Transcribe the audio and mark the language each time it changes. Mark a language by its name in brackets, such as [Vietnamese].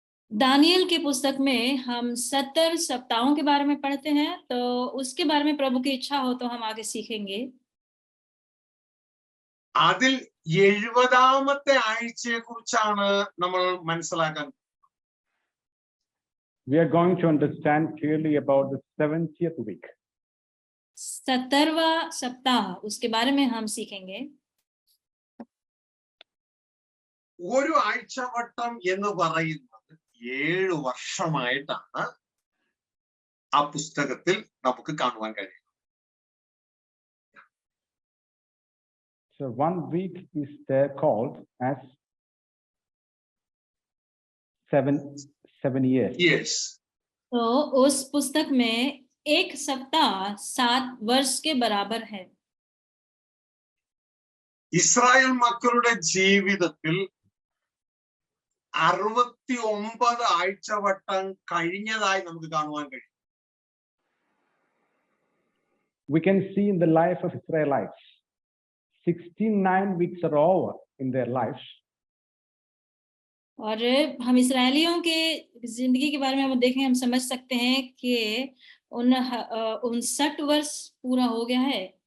[Hindi] Daniel की पुस्तक में हम 70 सप्ताहों के बारे में पढ़ते हैं, तो उसके बारे में प्रभु की इच्छा हो तो हम आगे सीखेंगे। [Malayalam] അതിൽ 70ാമത്തെ ആഴ്ചയെ കുറിച്ചാണ് നമ്മൾ മനസ്സിലാക്കാൻ. [English] We are going to understand clearly about the 70th week. [Hindi] 70वां सप्ताह, उसके बारे में हम सीखेंगे। [Malayalam] ഒരു ആഴ്ചവട്ടം എന്ന് പറയുന്നത് 7 വർഷമായിട്ടാണ് ആ പുസ്തകത്തിൽ നമുക്ക് കാണുവാൻ കഴിയും. [English] So 1 week is there called as 7 years. Yes. [Hindi] तो उस पुस्तक में एक सप्ताह 7 वर्ष के बराबर है। [Malayalam] ഇസ്രായേൽ മക്കളുടെ ജീവിതത്തിൽ 69 ആഴ്ചവട്ടം കഴിഞ്ഞതായി നമുക്ക് കാണുവാൻ കഴിയും. [English] We can see in the life of Israelites, 69 weeks are over in their lives. [Hindi] और हम इसराइलियों के जिंदगी के बारे में हम देखें, हम समझ सकते हैं कि 59 वर्ष पूरा हो गया है।